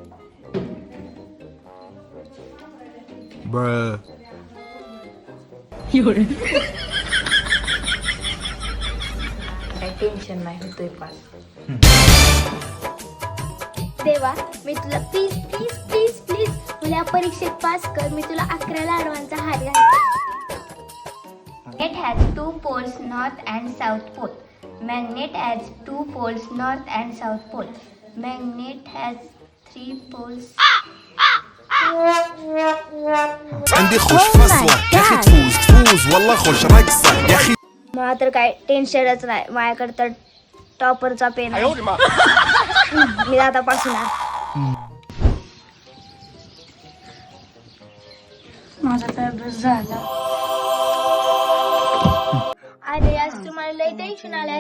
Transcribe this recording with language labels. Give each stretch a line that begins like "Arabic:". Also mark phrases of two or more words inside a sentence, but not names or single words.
Marathi: काही टेन्शन नाही, होतोय पास. देवा, मी तुला प्लीज प्लीज प्लीज प्लीज मला या परीक्षेत पास कर. मी तुला 11 लाडवांचा हार घालते.
English: Magnet has 2 poles, north and south pole. Magnet has 2 poles, north and south pole. Magnet has 3 poles.
Arabic: عندي خوش فصلة يا اخي تفوز تفوز والله خوش رقصة يا اخي.
Marathi: मला तर काय टेन्शनच नाही, माझ्याकडे तर टॉपरचा पेन आहे. मी आता पासून माझा तर अभ्यास झाला. अरे आज तुम्हाला लय टेन्शन आलंय.